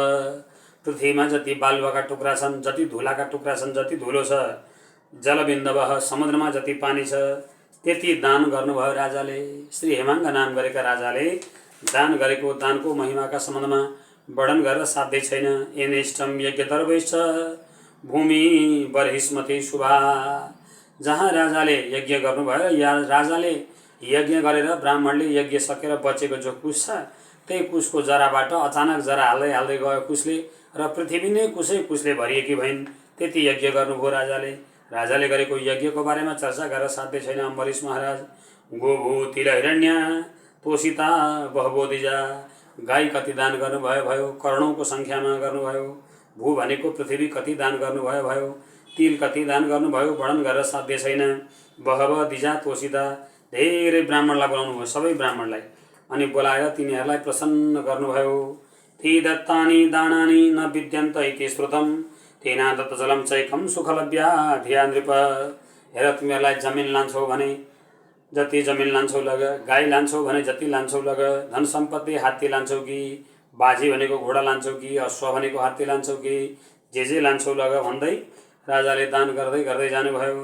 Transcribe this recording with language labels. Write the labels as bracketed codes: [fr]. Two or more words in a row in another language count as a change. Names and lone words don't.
[ne] पृथ्वीमा जति बालुवाका टुक्रा छन्, जति धुलाका टुक्रा छन्, जति धुलो छ, जलबिन्दव समुद्रमा जति पानी छ त्यति दान गर्नुभयो राजाले। श्री हेमाङ्ग नाम गरेका राजाले दान गरेको दानको महिमाका सम्बन्धमा वर्णन गरेर साध्य छैन। [sa] एनेष्टम यज्ञ दर्वैश्च भूमि बर्हिस्मति शुभा। [ne] जहाँ राजाले यज्ञ गर्नुभयो, या राजाले यज्ञ गरेर ब्राह्मणले यज्ञ सकेर बचेको जो कुश छ त्यही कुशको जराबाट अचानक जरा हाल्दै हाल्दै गयो कुशले, र पृथ्वी नै कुशले भरिएकी भइन्। त्यति यज्ञ गर्नुभयो राजाले। राजाले गरेको यज्ञको बारेमा चर्चा गरेर साध्य छैन। [sa] अम्बरीश महाराज गोभू तिल हिरण्य तोषिता बहबोधिजा। [ne] गाई कति दान गर्नुभयो भयो, करोडौँको सङ्ख्यामा गर्नुभयो। भू भनेको पृथ्वी कति दान गर्नुभयो भयो, तिल कति दान गर्नुभयो, वर्णन गरेर साध्य छैन। [sa] बहब दिजा तोषिता, [ne] धेरै ब्राह्मणलाई बोलाउनु भयो, सबै ब्राह्मणलाई, अनि बोलाएर तिनीहरूलाई प्रसन्न गर्नुभयो। [sa] ती दत्तानि दानानि न विद्यन्त इति श्रुतम तेना दत्त जलम चैकम सुखलभ्या धिया नृप। [ne] हेर, तिमीहरूलाई जमिन लान्छौ भने जति जमिन लान्छौ लग, गाई लान्छौ भने जति लान्छौ लग, धन सम्पत्ति हात्ती लान्छौ कि, बाजी भनेको घोडा लान्छौ कि, अश्व भनेको हात्ती लान्छौ कि, जे लान्छौ लग भन्दै राजाले दान गर्दै गर्दै जानुभयो।